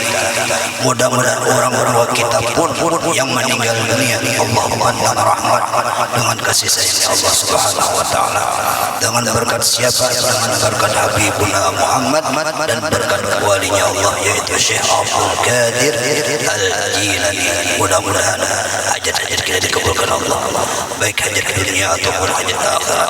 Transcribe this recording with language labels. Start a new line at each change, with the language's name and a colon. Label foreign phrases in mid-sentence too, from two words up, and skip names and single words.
Indonesian: Mudah-mudahan orang-orang kita pun yang meninggal dunia Allah pandang rahmat dengan kasih sayang Allah
Arabic: Subhanahu wa taala.
Indonesian: Dengan berkat siapa? Dengan berkat Habibuna Muhammad dan berkat walinya Allah, yaitu Syekh Abdul Qadir Al-Jilani. Mudah-mudahan hajat-hajat kita dikabulkan Allah, baik hajat dunia ataupun hajat akhirat.